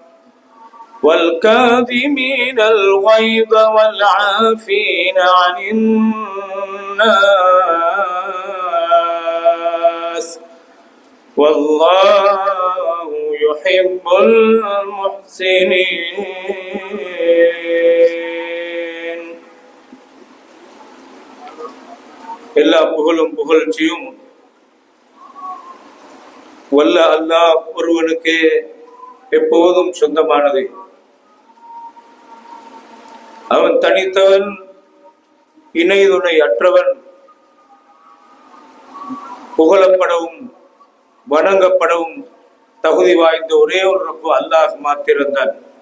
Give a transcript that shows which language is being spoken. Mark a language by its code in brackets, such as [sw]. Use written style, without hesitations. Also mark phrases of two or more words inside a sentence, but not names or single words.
[ar] والكاظمين الغيظ والعافين عن الناس والله يحب المحسنين. [ta] எல்லா புகழும் புகழ்ச்சியும் வல்ல அல்லாஹ் ஒருவனுக்கு எப்போதும் சொந்தமானது. அவன் தனித்தவன், இணை துணை அற்றவன், புகழப்படவும் வணங்கப்படவும் தகுதி வாய்ந்த ஒரே ஒரு ரப்பு அல்லாஹ் மாத்திருந்தான்.